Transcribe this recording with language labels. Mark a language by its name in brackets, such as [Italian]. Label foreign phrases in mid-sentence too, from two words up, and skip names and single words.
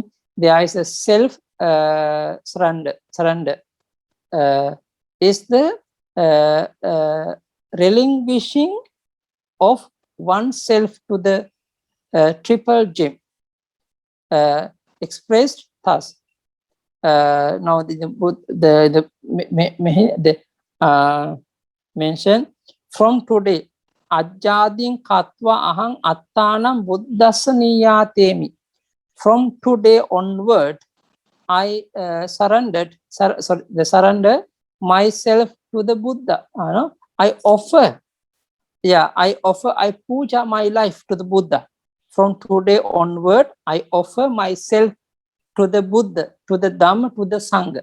[English] There is a self surrender. Is the relinquishing of oneself to the triple gem, expressed thus. Now the mention from today, [Pali] ajjadin katva ahang attanam buddhasaniyatemi. [English] From today onward, I surrender myself to the Buddha. I puja my life to the Buddha. From today onward, I offer myself to the Buddha, to the Dhamma, to the Sangha.